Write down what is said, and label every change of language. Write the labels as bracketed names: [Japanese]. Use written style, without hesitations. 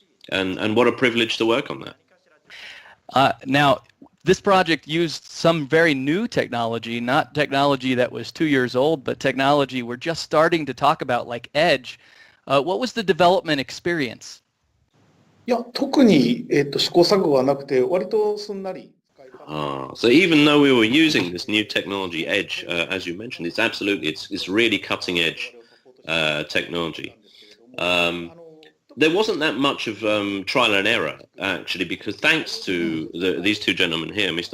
[English] And what a privilege to work on that. Now, this project used some very new technology, not technology that was 2 years old, but technology we're just starting to talk about, like Edge. What was the development experience? [Japanese] いや、特に、試行錯誤はなくて、割とすんなり。 [English] So even though we were using this new technology, Edge, as you mentioned, it's really cutting edge technology. There wasn't that much of trial and error, actually, because thanks to these two gentlemen here, Mr.